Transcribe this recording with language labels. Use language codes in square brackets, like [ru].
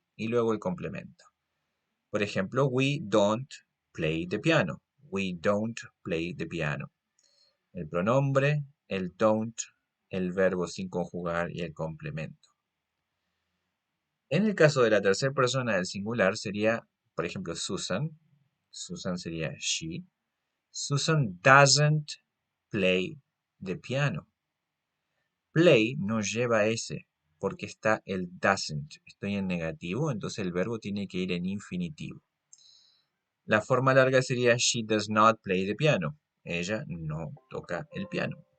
[es] Y luego el complemento. Por ejemplo, [en] we don't play the piano. We don't play the piano. [es] El pronombre, el don't, el verbo sin conjugar y el complemento. En el caso de la tercera persona del singular sería, por ejemplo, Susan. Susan sería she. [en] Susan doesn't play the piano. [es] Play no lleva S porque está el doesn't. Estoy en negativo, entonces el verbo tiene que ir en infinitivo. La forma larga sería [en] she does not play the piano. [es] Ella no toca el piano.